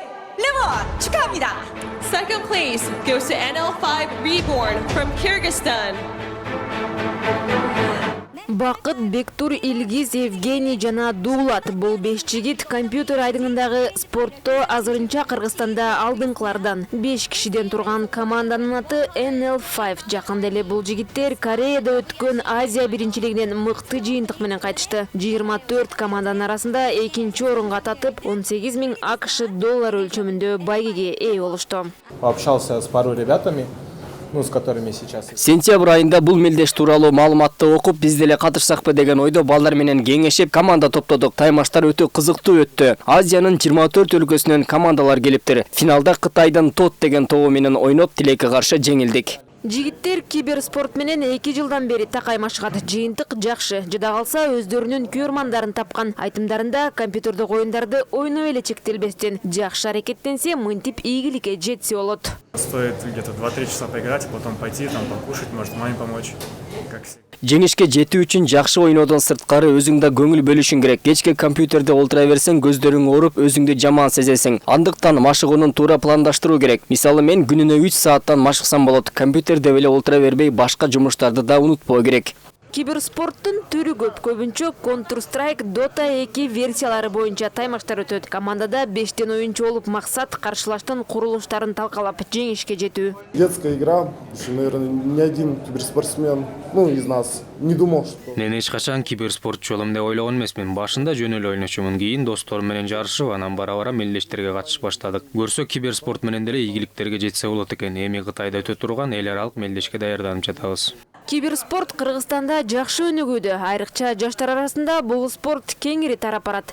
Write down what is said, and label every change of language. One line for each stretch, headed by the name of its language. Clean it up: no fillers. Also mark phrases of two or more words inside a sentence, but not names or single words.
Korean: 레몬 축하합니다.
English: Second place goes to NL5 Reborn from Kyrgyzstan.
Kyrgyz: Бакыт, Бектур, Илгиз, Евгений жана Дулат. Бул 5 жигит компьютер айдыңындагы спортто азырынча Кыргызстанда алдыңкылардан. 5 кишиден турган команданын аты NL5. Жакында эле бул жигиттер Кореяда өткөн Азия биринчилигинен мыкты жыйынтык менен кайтышты. 24 команданын арасында 2-нчи орунга татып, 18 000 АКШ доллары өлчөмүндө байгеге ээ болушту.
Russian: Общался с пару ребятами, с которыми сейчас.
Kyrgyz: Сентябрь айында бул мелдеш тууралуу маалыматты окуп, биз деле катышсакпы деген ойдо балдар менен кеңешип команда топтодук. Таймаштар өтө кызыктуу өттү. Азиянын 24 өлкөсүнөн командалар келиптир. Финалда Кытайдын ТОТ деген тобу менен ойноп, тилекке каршы жеңилдик. Жигиттер киберспорт менен 2 жылдан бери такаймашат. Жыйынтык жакшы. Жада калса өздөрүнүн көрмандарын тапкан. Айтымдарында компьютердик оюндарды ойноп эле чектелбестен жакшы аракеттенсе, мынтип ийгиликке жетсе болот.
Russian: Стоит где-то 2-3 часа поиграть, потом пойти там покушать, может маме помочь. Как всегда.
Kyrgyz: Жеңишке жетүү үчүн жакшы ойнодон сырткары өзүң да көңүл бөлүшүң керек. Кечке компьютерде олтура берсең, көздөрүң ооруп, өзүңдү жаман сезесиң. Андыктан машыгуунун туура пландаштыруу керек. Мисалы мен күнүнө 3 сааттан машыксам болот. Компьютерде эле олтура бербей, башка жумуштарды да унутпоо керек. Киберспорттун түрү көп. Көбүнчө Counter-Strike, Dota 2 версиялары боюнча таймаштар өтөт. Командада 5 оюнчу болуп, максат каршылаштын курулуштарын талкалап жеңишке жетүү.
Russian: Детская игра, еще, наверное, ни один киберспортсмен, из нас не думал, что...
Kyrgyz: Мен эч качан киберспортчу болом деп ойлогон эмесмин. Башында жөн эле ойночумун, кийин досторум менен жарышып, анан бара-бара мелдештерге катышып баштадык. Көрсө киберспорт менен деле ийгиликтерге жетсе болот экен. Эми Кытайда өтө турган эл аралык мелдешке даярданып жатабыз. Киберспорт Кыргызстанда жакшы өнүгүүдө. Айрыкча жаштар арасында бул спорт кеңири тарап барат.